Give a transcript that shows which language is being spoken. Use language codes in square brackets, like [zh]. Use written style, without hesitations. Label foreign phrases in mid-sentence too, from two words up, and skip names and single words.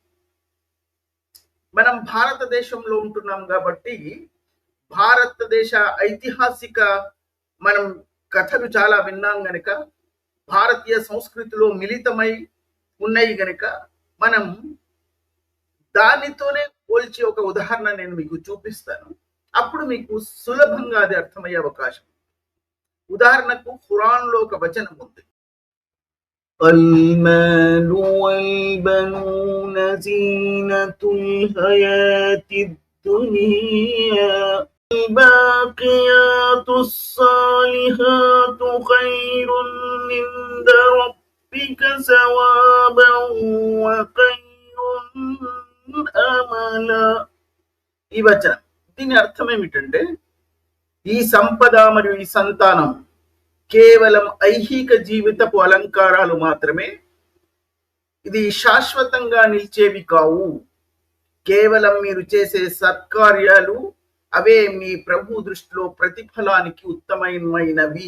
[te] మనం భారతదేశంలో ఉంటున్నాం కాబట్టి భారతదేశ ఐతిహాసిక మనం కథలు చాలా విన్నాం గనక, భారతీయ సంస్కృతిలో మిళితమై ఉన్నాయి గనక మనం దానితోనే పోల్చి ఒక ఉదాహరణ నేను మీకు చూపిస్తాను. అప్పుడు మీకు సులభంగా అది అర్థమయ్యే అవకాశం. ఉదాహరణకు ఖురాన్లో ఒక వచనం ఉంది, [ar] المال والبنون زينة الحياة الدنيا الباقيات الصالحات خير عند ربك ثوابا وخير أملا. [te] ఈ వచనం దీని అర్థం ఏమిటంటే, ఈ సంపద మరియు ఈ సంతానం కేవలం ఐహిక జీవితపు అలంకారాలు మాత్రమే, ఇది శాశ్వతంగా నిలిచేవి కావు. కేవలం మీరు చేసే సత్కార్యాలు అవే మీ ప్రభు దృష్టిలో ప్రతిఫలానికి ఉత్తమమైనవి.